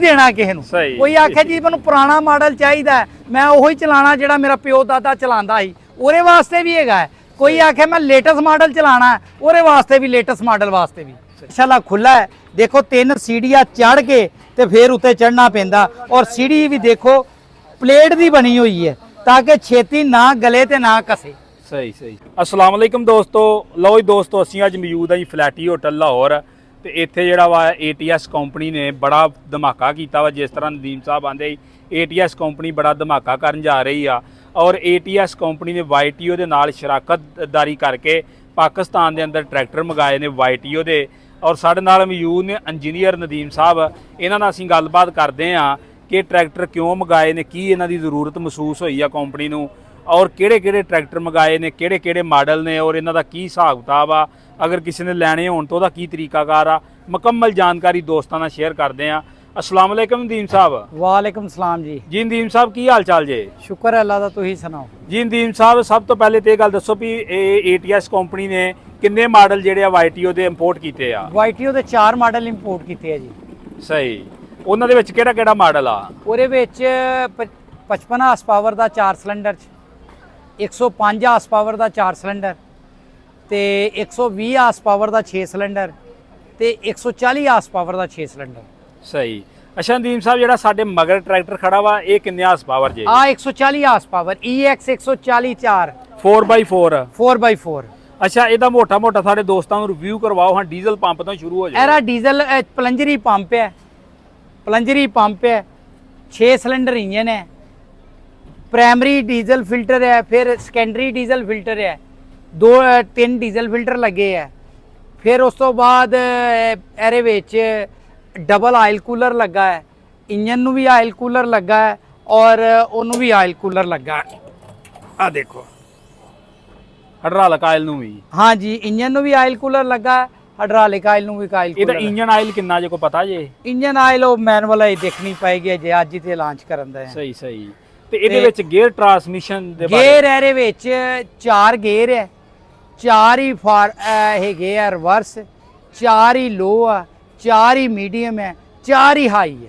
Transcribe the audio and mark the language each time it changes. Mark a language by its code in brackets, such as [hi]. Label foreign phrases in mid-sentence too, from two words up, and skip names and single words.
[pa] ਦੇਣਾ ਕਿਸੇ ਨੂੰ। ਕੋਈ ਆਖੇ ਜੀ ਮੈਨੂੰ ਪੁਰਾਣਾ ਮਾਡਲ ਚਾਹੀਏ, ਮੈਂ ਉਹੀ ਚਲਾਣਾ ਜਿਹੜਾ ਮੇਰਾ ਪਿਓ ਦਾਦਾ ਚਲਾਂਦਾ ਸੀ, ਉਹਦੇ ਵਾਸਤੇ ਭੀ ਹੈਗਾ। ਕੋਈ ਆਖੇ ਮੈਂ [en] latest model [pa] ਚਲਾਣਾ, ਉਹਦੇ ਵਾਸਤੇ ਭੀ, [en] latest model [pa] ਵਾਸਤੇ ਭੀ। ਮਾਸ਼ਾਅੱਲਾਹ ਖੁੱਲ੍ਹਾ ਹੈ, ਦੇਖੋ 3 ਸੀੜ੍ਹੀਆਂ ਚੜ੍ਹ ਕੇ ਤੇ ਫਿਰ ਉੱਤੇ ਚੜ੍ਹਨਾ ਪੈਂਦਾ, ਔਰ ਸੀੜ੍ਹੀ ਭੀ ਦੇਖੋ ਪਲੇਟ ਦੀ ਬਣੀ ਹੋਈ ਹੈ ਤਾਕਿ ਛੇਤੀ ਨਾ ਗਲੇ ਤੇ ਨਾ ਕਸੇ। ਸਹੀ ਸਹੀ। [ar] السلام علیکم [pa] ਦੋਸਤੋ, ਲੋ ਜੀ ਦੋਸਤੋ, ਅਸੀਂ ਅੱਜ ਮੌਜੂਦ ਹਾਂ ਜੀ ਫਲੈਟੀ ਹੋਟਲ ਲਾਹੌਰ। ਤੋ ਇੱਥੇ ਜਿਹੜਾ ਵਾ ATS ਕੰਪਨੀ ਨੇ ਬੜਾ ਧਮਾਕਾ ਕੀਤਾ ਵਾ। ਜਿਸ ਤਰ੍ਹਾਂ ਨਦੀਮ ਸਾਹਬ ਆਂਦੇ ATS ਕੰਪਨੀ ਬੜਾ ਧਮਾਕਾ ਕਰਨ ਜਾ ਰਹੀ ਆ, ਔਰ ATS ਕੰਪਨੀ ਨੇ YTO ਦੇ ਨਾਲ ਸ਼ਰਾਕਤਦਾਰੀ ਕਰਕੇ ਪਾਕਿਸਤਾਨ ਦੇ ਅੰਦਰ ਟਰੈਕਟਰ ਮੰਗਾਏ ਨੇ YTO ਦੇ। ਔਰ ਸਾਡੇ ਨਾਲ ਮੌਜੂਦ ਨੇ ਇੰਜੀਨੀਅਰ ਨਦੀਮ ਸਾਹਬ, ਇਨ੍ਹਾਂ ਨਾਲ ਅਸੀਂ ਗੱਲਬਾਤ ਕਰਦੇ ਹਾਂ ਕਿ ਟਰੈਕਟਰ ਕਿਉਂ ਮੰਗਾਏ ਨੇ, ਕੀ ਇਨ੍ਹਾਂ ਦੀ ਜ਼ਰੂਰਤ ਮਹਿਸੂਸ ਹੋਈ ਆ ਕੰਪਨੀ ਨੂੰ, ਔਰ ਕਿਹੜੇ-ਕਿਹੜੇ ਟਰੈਕਟਰ ਮੰਗਾਏ ਨੇ, ਕਿਹੜੇ-ਕਿਹੜੇ ਮਾਡਲ ਨੇ, ਔਰ ਇਨ੍ਹਾਂ ਦਾ ਕੀ ਹਿਸਾਬ ਕਿਤਾਬ ਆ, ਅਗਰ ਕਿਸੇ ਨੇ ਲੈਣੇ ਹੋਣ ਤੋ ਉਹਦਾ ਕੀ ਤਰੀਕਾਕਾਰ ਆ। ਮੁਕੰਮਲ ਜਾਣਕਾਰੀ ਦੋਸਤਾਂ ਨਾਲ ਸ਼ੇਅਰ ਕਰਦੇ ਹਾਂ। [ar] السلام علیکم [pa] ਨਦੀਮ ਸਾਹਬ। [ar] وعلیکم سلام جی. [pa] ਜੀ ਨਦੀਮ ਸਾਹਬ, ਕੀ ਹਾਲ ਚਾਲ ਜੇ? ਸ਼ੁਕਰ ਹੈ ਅੱਲਾਹ ਦਾ, ਤੁਸੀਂ ਸੁਣਾਓ ਜੀ ਨਦੀਮ ਸਾਹਬ, ਸਬ ਤੋ ਪਹਿਲੇ ਤੋ ਯੇ ਗੱਲ ਦੱਸੋ ਭੀ ATS ਕੰਪਨੀ ਨੇ ਕਿੰਨੇ ਮਾਡਲ ਜਿਹੜੇ YTO ਦੇ ਇੰਪੋਰਟ ਕੀਤੇ ਆ? YTO ਦੇ 4 ਮਾਡਲ ਇੰਪੋਰਟ ਕੀਤੇ ਆ ਜੀ। सही। ਉਹਨਾਂ ਦੇ ਵਿੱਚ ਕਿਹੜਾ ਮਾਡਲ ਆ? ਉਹਦੇ ਵਿੱਚ 55 [en] horse power [pa] ਦਾ 4 ਸਿਲੰਡਰ, 105 [en] horse power [pa] ਦਾ 4 ਸਿਲੰਡਰ, ਤੇ 120 [en] horse power [pa] ਦਾ 6 ਸਿਲੰਡਰ, ਤੇ 140 [en] horse power [pa] ਦਾ 6 ਸਿਲੰਡਰ। ਸਹੀ। ਅੱਛਾ ਨਦੀਮ ਸਾਹਿਬ, ਜਿਹੜਾ ਸਾਡੇ ਮਗਰ ਟਰੈਕਟਰ ਖੜਾ ਵਾ, ਇਹ ਕਿੰਨੇ [en] horse power [pa] ਜੇ? ਆ 140 [en] horse power [pa] EX 140 4 4x4 4x4। ਅੱਛਾ, ਇਹਦਾ ਮੋਟਾ ਸਾਡੇ ਦੋਸਤਾਂ ਨੂੰ ਰਿਵਿਊ ਕਰਵਾਓ ਹਾਂ। [en] diesel pump [pa] ਤੋਂ ਸ਼ੁਰੂ ਹੋ ਜਾਏ। ਇਹਦਾ [en] diesel plunger pump [pa] ਹੈ, 6 [en] cylinder engine [pa] ਹੈ, [en] primary diesel filter [pa] ਹੈ, ਫਿਰ [en] secondary diesel filter [pa] ਹੈ, 2-3 [en] diesel filter [pa] ਲੱਗੇ ਹੈ, ਫਿਰ ਉਸ ਤੋ ਬਾਅਦ ਇਹਦੇ ਵਿੱਚ [en] double oil cooler [pa] ਲੱਗਾ ਹੈ, ਇੰਜਨ ਨੂੰ ਭੀ [en] oil cooler [pa] ਲੱਗਾ ਹੈ, ਔਰ ਉਹਨੂੰ ਭੀ [en] oil cooler [pa] ਲੱਗਾ ਹੈ। ਆ ਦੇਖੋ [en] hydraulic oil [pa] ਨੂੰ ਵੀ। ਹਾਂ ਜੀ, ਇੰਜਨ ਨੂੰ ਭੀ [en] oil cooler [pa] ਲੱਗਾ ਹੈ, [en] hydraulic oil [pa] ਨੂੰ ਵੀ ਆਇਲ ਇਹਦਾ [en] engine oil [pa] ਕਿੰਨਾ ਜੇ ਕੋ ਪਤਾ ਜੇ? [en] engine oil [pa] ਉਹ ਮੈਨੂਅਲ ਹੀ ਦੇਖਣੀ ਪਏਗੀ ਜੇ ਅੱਜ ਹੀ ਤੇ ਲਾਂਚ ਕਰਨ ਦਾ ਹੈ। ਸਹੀ ਸਹੀ। ਤੇ ਇਹਦੇ ਵਿੱਚ [en] gear transmission [pa] ਦੇ ਬਾਰੇ? ਗੇਅਰ ਇਹਦੇ ਵਿੱਚ 4 ਗੇਅਰ ਹੈ, 4 ਹੀ ਹੈਗੇ ਆ ਰਿਵਰਸ, 4 ਹੀ ਲੋ ਆ, 4 ਹੀ ਮੀਡੀਅਮ ਹੈ, 4 ਹੀ ਹਾਈ ਹੈ।